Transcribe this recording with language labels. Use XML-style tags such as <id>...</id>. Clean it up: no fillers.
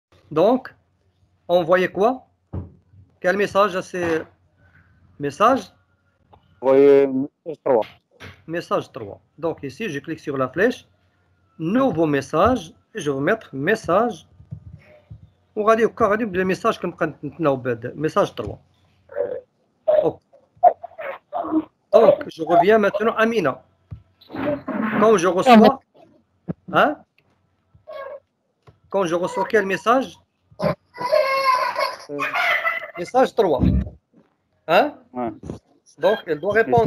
<fr>Donc, envoyer quoi? Quel message? C'est message? Envoyer message 3. Message 3. Donc ici, je clique sur la flèche. Nouveau message. Et je vais mettre message.</fr> <ar>وغادي هكا غادي نبدا الميساج كنبقى نتناوب بهذا message 3.</ar> <fr>Donc, je reviens maintenant à Mina. Quand je reçois, quand je reçois quel message? Message 3. Hein? Donc, elle doit répondre.</fr>